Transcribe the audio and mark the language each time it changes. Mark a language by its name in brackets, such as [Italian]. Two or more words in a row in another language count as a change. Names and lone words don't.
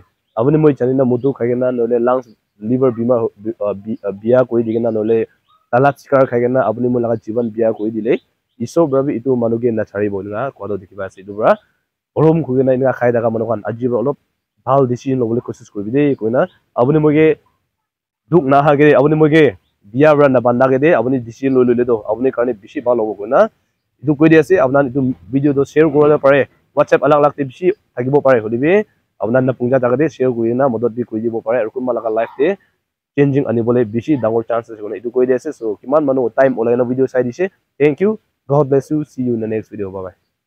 [Naga Pidgin] Abani moi janina mudu khagena nole lungs liver bima biya koi digena nole talat sikar khagena abani moi laga jivan biya koi dile isor bra bi itu manuge na chari bolna kodo dikhiba ase. Itu bra orom khugena ina khai daga manukan ajiba olop bhal decision lobole kosis koribide koina abani moige duk na hage abani moige biya bra na banda ge de abani decision lole do abani karne bishi bhal hobo koina itu koi di ase apnan itu video do share korole pare WhatsApp alag alag te bishi thakibo pare holibe apnan na pungja jaga de share korina modot bi koi dibo pare arukuma laga life te changing anibole bishi dangor chances kone itu koi di ase. So kiman manu time olai na video sai dise. [English] Thank you, God bless you, see you in the next video. Bye bye.